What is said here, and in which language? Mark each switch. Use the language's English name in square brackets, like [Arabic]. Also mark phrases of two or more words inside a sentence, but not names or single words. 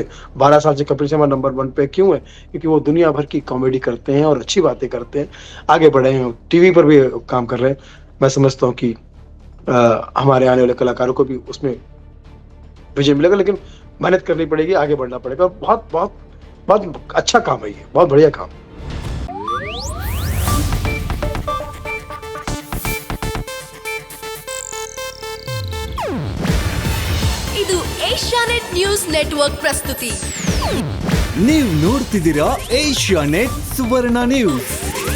[Hindi] 12 साल से कपिल शर्मा नंबर 1 पे क्यों है? क्योंकि वो दुनिया भर की कॉमेडी करते हैं और अच्छी बातें करते हैं, आगे बढ़े हैं, टीवी पर भी काम कर रहे हैं। मैं समझता हूँ कि हमारे आने वाले कलाकारों को भी उसमें विजय मिलेगा, लेकिन मेहनत करनी पड़ेगी, आगे बढ़ना पड़ेगा। बहुत बहुत बहुत अच्छा काम है, ये बहुत बढ़िया काम। [Kannada] ಇದು ಏಷ್ಯಾನೆಟ್ ನ್ಯೂಸ್ ನೆಟ್ವರ್ಕ್ ಪ್ರಸ್ತುತಿ. ನೀವು ನೋಡ್ತಿದ್ದೀರಾ ಏಷ್ಯಾನೆಟ್ ಸುವರ್ಣ ನ್ಯೂಸ್.